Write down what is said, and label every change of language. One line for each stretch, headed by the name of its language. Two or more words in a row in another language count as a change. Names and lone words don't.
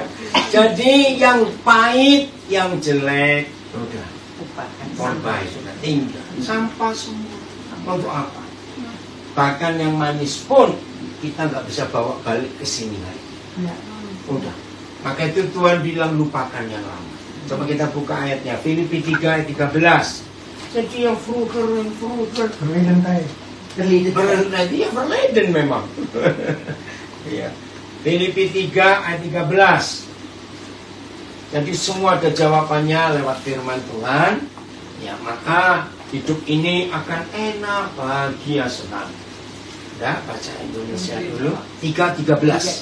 Indonesian: Jadi yang pahit, yang jelek, udah korban sudah tinggal, sampah semua. Untuk apa? Bahkan yang manis pun kita nggak bisa bawa balik ke sini lagi. Udah. Maka itu Tuhan bilang lupakan yang lama. Coba kita buka ayatnya. Filipi 3 ayat 13. Jadi yang frugal.
Dutch: Verleden tijd.
Indonesian: Dia verleden memang. Iya. Filipi 3 ayat 13. Jadi semua ada jawabannya lewat firman Tuhan. Ya, maka hidup ini akan enak, bahagia, senang. Ya, baca Indonesia dulu. 3:13.